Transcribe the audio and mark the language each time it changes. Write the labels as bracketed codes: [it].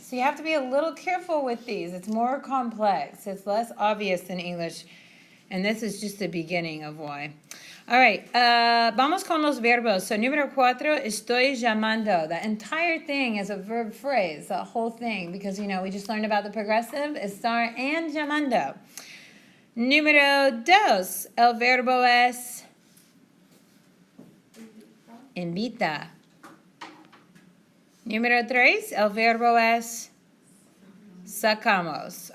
[en] So you have to be a little careful with these. It's more complex. It's less obvious than English. And this is just the beginning of why. All right. [es] Vamos con los verbos. So número 4, estoy llamando. [en] The entire thing is a verb phrase, the whole thing, because, you know, we just learned about the progressive, estar and llamando. [es] Número 2, el verbo es invita. Número 3, el verbo es sacamos.